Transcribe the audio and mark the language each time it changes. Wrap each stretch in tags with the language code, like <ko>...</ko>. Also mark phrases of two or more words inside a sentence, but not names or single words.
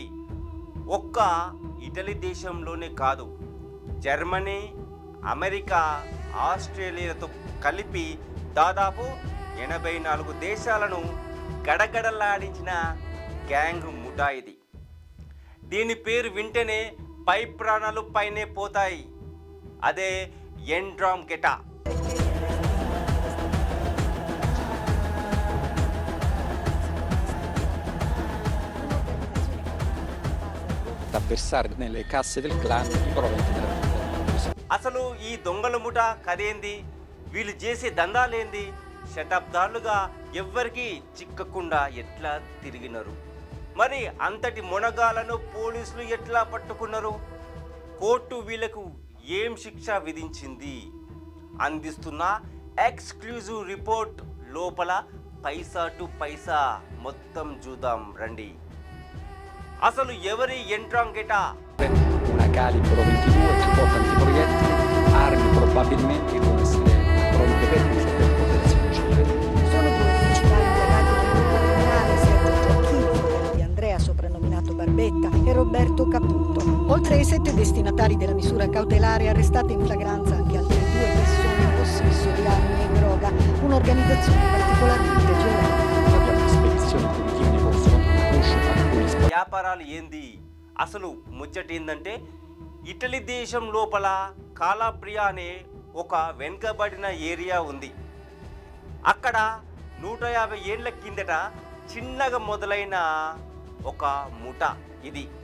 <te>ఒక్క ఇటలీ దేశంలోనే కాదు, జర్మనీ, అమెరికా, ఆస్ట్రేలియాతో కలిపి దాదాపు 84 దేశాలను గడగడలాడించిన గ్యాంగ్ ముఠా ఇది. దీని పేరు వింటేనే పై ప్రాణాలు పైనే పోతాయి. అదే ఎండ్రాంఘెటా.</te> <it>da versare nelle casse del clan i proventi della vita.</it> <te>అసలు ఈ దొంగల ముఠా కదేంది, వీళ్ళు చేసే దందాలేంది, శతాబ్దాలుగా ఎవ్వరికి చిక్కకుండా ఎట్లా తిరిగినారు, మరి అంతటి మొనగాలను పోలీసులు ఎట్లా పట్టుకున్నారు, కోర్టు వీళ్ళకు ఏం శిక్ష విధించింది, అందిస్తున్న</te> <en>exclusive report</en> <te>లోపల పైసా టు పైసా మొత్తం చూద్దాం రండి. అసలు ఎవరి ఎండ్రాంఘెటా?</te> <it>Una calibro 22 che porta antiproiettili, armi probabilmente devono essere pronte per uso per protezione civile. Sono due principali indagati del gruppo criminale, Sergio Gioacchini, fratello di Andrea, soprannominato Barbetta, e Roberto Caputo. Oltre ai 7 destinatari della misura cautelare, arrestate in flagranza anche altre 2 persone in possesso di armi e droga, un'organizzazione particolarmente violenta. Abbiamo spedizioni punitive nei confronti di Bush, alcuni</it> <te>వ్యాపారాలు ఏంది? అసలు ముచ్చట ఏందంటే, ఇటలీ దేశం లోపల కాలాబ్రియా అనే ఒక వెనుకబడిన ఏరియా ఉంది. అక్కడ 150 ఏళ్ల కిందట చిన్నగా మొదలైన ఒక ముఠా ఇది.</te>